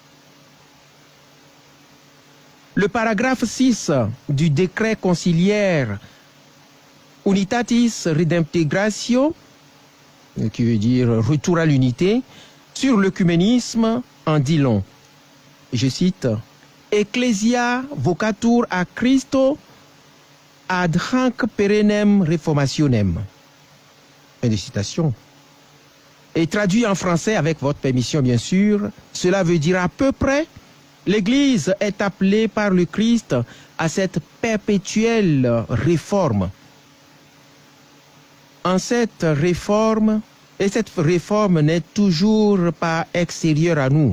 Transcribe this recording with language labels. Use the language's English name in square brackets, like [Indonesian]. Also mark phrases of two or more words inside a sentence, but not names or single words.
[French] Le paragraphe 6 du décret conciliaire Unitatis Redemptegratio, qui veut dire retour à l'unité, sur l'œcuménisme en dit long. Je cite, [Latin] Ecclesia vocatur a Christo ad hanc perennem reformationem. [French] Fin de citation. Et traduit en français avec votre permission bien sûr, cela veut dire à peu près, l'Église est appelée par le Christ à cette perpétuelle réforme. En cette réforme, et cette réforme n'est toujours pas extérieure à nous.